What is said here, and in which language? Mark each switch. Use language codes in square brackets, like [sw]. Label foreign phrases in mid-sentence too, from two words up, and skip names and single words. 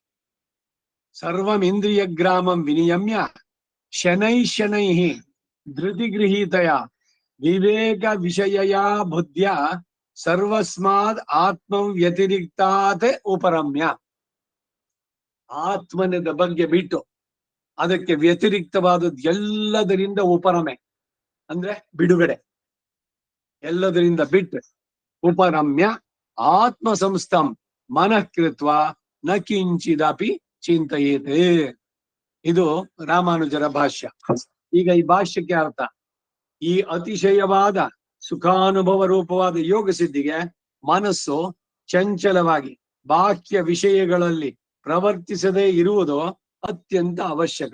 [sa] ಸರ್ವಂ ಇಂದ್ರಿಯ ಗ್ರಾಮಂ ವಿನಿಯಮ್ಯ ಶನೈ ಧೃತಿಗೃಹೀತಯ ವಿವೇಕ ವಿಷಯ ಬುದ್ಧ್ಯ ಸರ್ವಸ್ಮಾದ್ ಆತ್ಮಂ ವ್ಯತಿರಿಕ್ತಾತ್ ಉಪರಮ್ಯ. [kn] ಆತ್ಮನದ ಬಗ್ಗೆ ಬಿಟ್ಟು ಅದಕ್ಕೆ ವ್ಯತಿರಿಕ್ತವಾದದ್ದು ಎಲ್ಲದರಿಂದ ಉಪರಮೆ ಅಂದ್ರೆ ಬಿಡುಗಡೆ. ಎಲ್ಲದರಿಂದ ಬಿಟ್ಟು [sa] ಉಪರಮ್ಯ ಆತ್ಮ ಸಂಸ್ಥಂ ಮನಃ ಕೃತ್ವ ನ ಕಿಂಚಿದಪಿ ಚಿಂತೆಯೇತೆ. [kn] ಇದು ರಾಮಾನುಜರ ಭಾಷ್ಯ. ಈಗ ಈ ಭಾಷ್ಯಕ್ಕೆ ಅರ್ಥ, ಈ ಅತಿಶಯವಾದ ಸುಖಾನುಭವ ರೂಪವಾದ ಯೋಗ ಸಿದ್ಧಿಗೆ ಮನಸ್ಸು ಚಂಚಲವಾಗಿ ಬಾಹ್ಯ ವಿಷಯಗಳಲ್ಲಿ ಪ್ರವರ್ತಿಸದೇ ಇರುವುದು ಅತ್ಯಂತ ಅವಶ್ಯಕ.